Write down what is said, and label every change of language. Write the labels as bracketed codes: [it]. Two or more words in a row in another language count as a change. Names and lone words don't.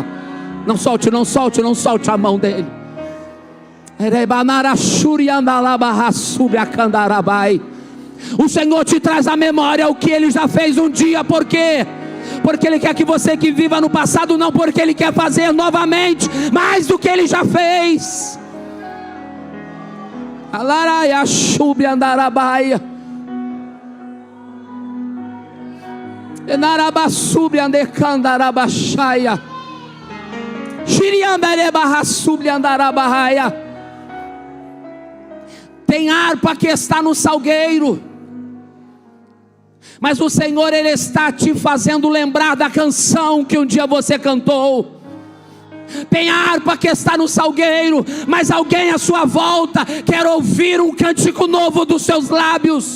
[pt] Não solte, não solte, não solte a mão dele. O Senhor te traz à memória o que Ele já fez um dia. Por quê? Porque Ele quer que você que viva no passado, não porque Ele quer fazer novamente mais do que Ele já fez. Alaraia shubi andarabaia. Enarabassubi andecandarabachaya. Shiriandarebarrassubi andarabaia. Tem harpa que está no salgueiro, mas o Senhor, Ele está te fazendo lembrar da canção que um dia você cantou. Tem harpa que está no salgueiro, mas alguém à sua volta quer ouvir um cântico novo dos seus lábios.